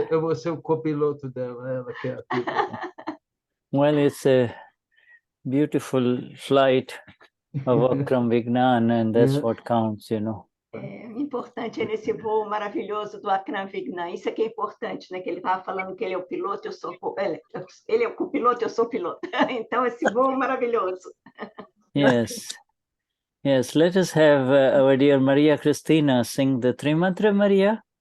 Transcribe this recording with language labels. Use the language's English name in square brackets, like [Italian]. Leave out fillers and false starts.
[Portuguese] eu vou ser o copiloto dela, ela quer [English] well, it's a beautiful flight of Akram Vignan, and that's what counts, you know. [Portuguese] É importante é nesse voo maravilhoso do Akram Vignan. Isso é que é importante, né? Que ele estava falando que ele é o piloto, ele é o copiloto, eu sou piloto. Então, esse voo maravilhoso. [English] Yes. Let us have our dear Maria Cristina sing the Trimantra, Maria.